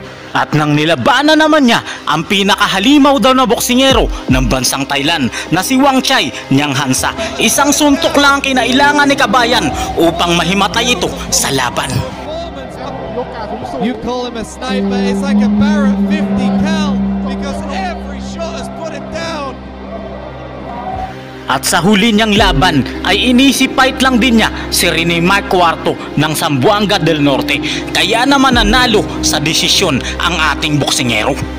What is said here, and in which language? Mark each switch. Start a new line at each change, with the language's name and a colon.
Filipino: At nang nilabanan naman niya ang pinakahalimaw daw na boksingero ng bansang Thailand na si Wang Chai Nyang Hansa. Isang suntok lang ang kinailangan ni kabayan upang mahimatay ito sa laban.
English: You call him a sniper, it's like a Barrett 50 cal because every shot has put him down.
Filipino: At sa huli niyang laban ay inisip-fight lang din niya si Rene Mark IV ng Zamboanga del Norte. Kaya naman nanalo sa desisyon ang ating boksingero.